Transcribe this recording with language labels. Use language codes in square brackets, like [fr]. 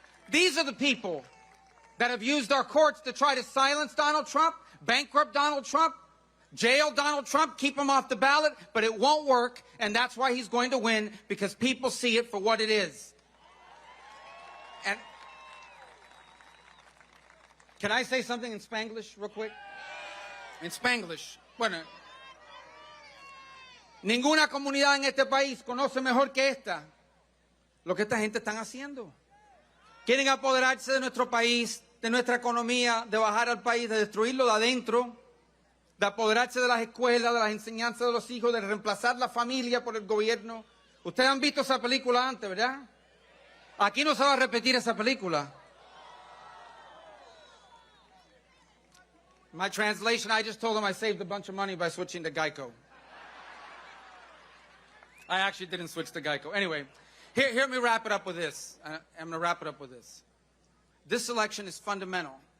[en] These are the people that have used our courts to try to silence Donald Trump, bankrupt Donald Trump, jail Donald Trump, keep him off the ballot, but it won't work, and that's why he's going to win, because people see it for what it is. And can I say something in Spanglish real quick? In Spanglish. Bueno. [es] Ninguna comunidad en este país conoce mejor que esta lo que esta gente están haciendo. Quieren apoderarse de nuestro país, de nuestra economía, de bajar al país, de destruirlo de adentro, de apoderarse de las escuelas, de las enseñanzas de los hijos, de reemplazar la familia por el gobierno. Ustedes han visto esa película antes, ¿verdad? Aquí no se va a repetir esa película. [en] My translation, I just told him I saved a bunch of money by switching to Geico. I actually didn't switch to Geico. Anyway, here, let me wrap it up with this. I'm going to wrap it up with this. This election is fundamental.